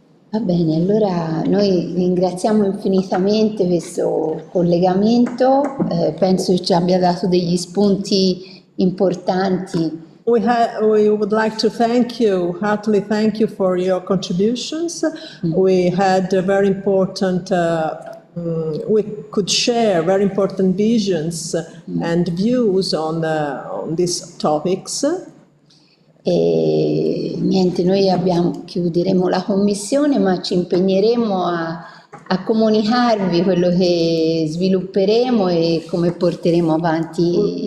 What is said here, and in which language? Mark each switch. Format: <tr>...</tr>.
<it>Va bene, allora noi ringraziamo infinitamente questo collegamento, penso che ci abbia dato degli spunti importanti.</it> <en>We would like to heartily thank you for your contributions. We had a very important, we could share very important visions and views on these topics.</en> <it>E niente, noi chiuderemo la commissione, ma ci impegneremo a comunicarvi quello che svilupperemo e come porteremo avanti</it>